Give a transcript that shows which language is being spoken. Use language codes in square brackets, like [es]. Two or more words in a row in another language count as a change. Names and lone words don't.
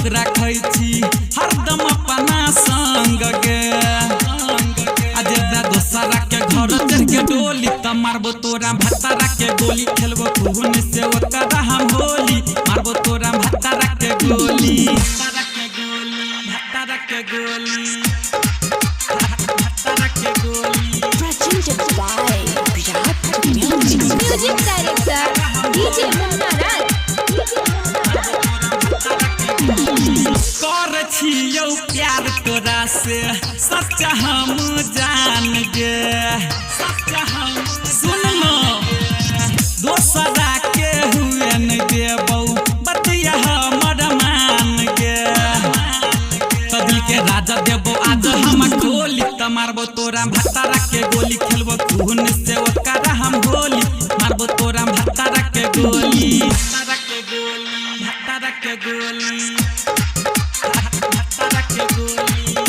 [mai] रखै छी हरदम अपना संग गे अजदा दोसरा के घर चढ़ के डोली त मारबो तोरा भत्तारा के गोली खेलबो खून से ओकरा हम होली मारबो तोरा भत्तारा के गोली भत्तारा के गोली [en] presented by Virat Music. Music director DJ [mai] कर छियौ प्यार तोरा से सच्चा हम जान गे सच्चा हम सुन लो दोसरा के हुए न देबौ बतिया हमर मान गे दिल के राजा देबो आज हम गोली त मारबो तोरा भत्तारा के गोली खेलबो खून से ओकरा हम होली मारबो तोरा भत्तारा के गोली भत्तारा के गोली भत्तारा के गोली भत्तारा के गोली